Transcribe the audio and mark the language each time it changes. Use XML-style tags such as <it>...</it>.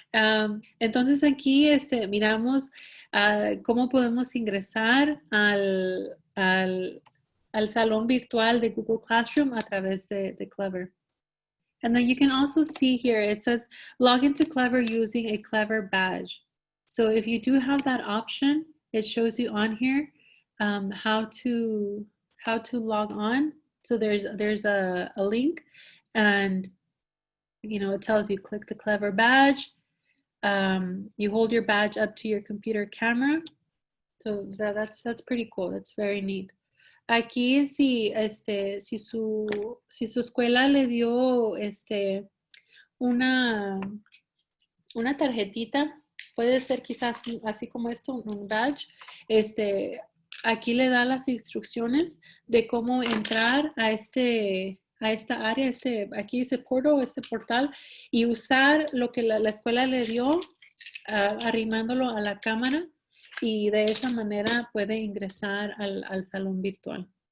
<es>Entonces aquí miramos cómo podemos ingresar al salón virtual de Google Classroom a través de Clever.</es> <en>And then you can also see here, it says log into Clever using a Clever badge. So if you do have that option, it shows you on here how to log on. So there's a link, and it tells you click the Clever badge. You hold your badge up to your computer camera. So that's pretty cool. That's very neat.</en> <es>Aquí si su escuela le dio una tarjetita, puede ser quizás así como esto, un badge, aquí le da las instrucciones de cómo entrar a esta área, aquí dice portal, y usar lo que la escuela le dio, arrimándolo a la cámara, y de esa manera puede ingresar al salón virtual.</es>